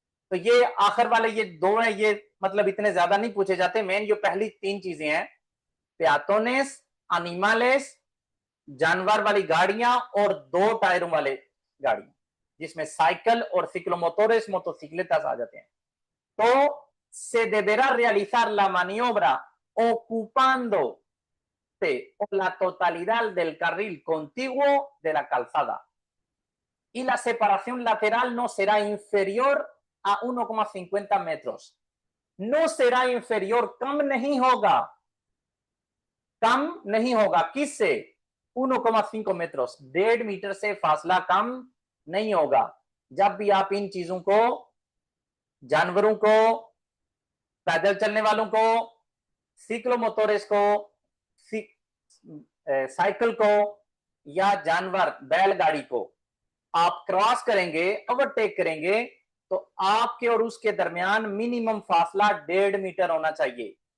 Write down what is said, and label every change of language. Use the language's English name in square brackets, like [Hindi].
[Hindi] तो ये आखिर वाले ये दो हैं, ये मतलब इतने ज्यादा नहीं पूछे जाते। मेन जो पहली तीन चीजें हैं, पेआटोनेस, एनिमलेस, जानवर वाली गाड़ियां, और दो टायरों वाले गाड़ियां, जिसमें साइकिल और सिक्लोमोटोरेस, मोटोसिक्लेtas आ जाते हैं। तो [Spanish] se deberá realizar la maniobra ocupando la totalidad del carril contiguo de la calzada, y la separación lateral no será inferior a 1,50 metros। no será inferior, [Hindi] कम नहीं होगा, कम नहीं होगा किससे? [Spanish] 1,5 metros, [Hindi] 1.5 मीटर से फासला कम नहीं होगा। जब भी आप इन चीजों को, जानवरों को, पैदल चलने वालों को, सिक्लोमोटोरेस को, साइकिल को, या जानवर बैलगाड़ी को आप क्रॉस करेंगे, ओवरटेक करेंगे, तो आपके और उसके दरमियान मिनिमम फासला 1.5 मीटर होना चाहिए।